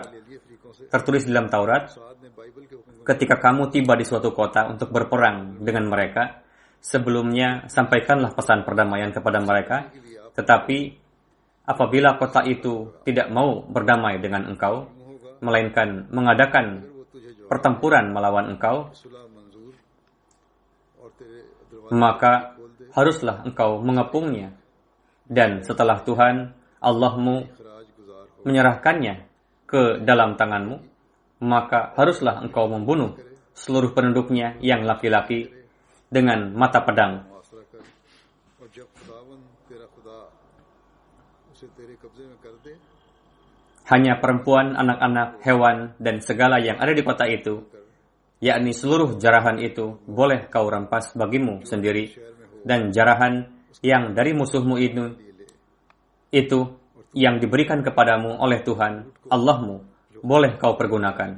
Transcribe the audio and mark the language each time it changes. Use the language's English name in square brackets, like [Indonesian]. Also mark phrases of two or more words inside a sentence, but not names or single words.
[Indonesian] Tertulis dalam Taurat, ketika kamu tiba di suatu kota untuk berperang dengan mereka, sebelumnya sampaikanlah pesan perdamaian kepada mereka, tetapi apabila kota itu tidak mau berdamai dengan engkau, melainkan mengadakan pertempuran melawan engkau, maka haruslah engkau mengepungnya. Dan setelah Tuhan Allahmu menyerahkannya ke dalam tanganmu, maka haruslah engkau membunuh seluruh penduduknya yang laki-laki dengan mata pedang. [Urdu] محاصرہ کر اور جب خداوند تیرا خدا اسے تیرے قبضے میں کر دے [Indonesian] Hanya perempuan, anak-anak, hewan, dan segala yang ada di kota itu, yakni seluruh jarahan itu, boleh kau rampas bagimu sendiri, dan jarahan yang dari musuhmu itu yang diberikan kepadamu oleh Tuhan, Allahmu, boleh kau pergunakan.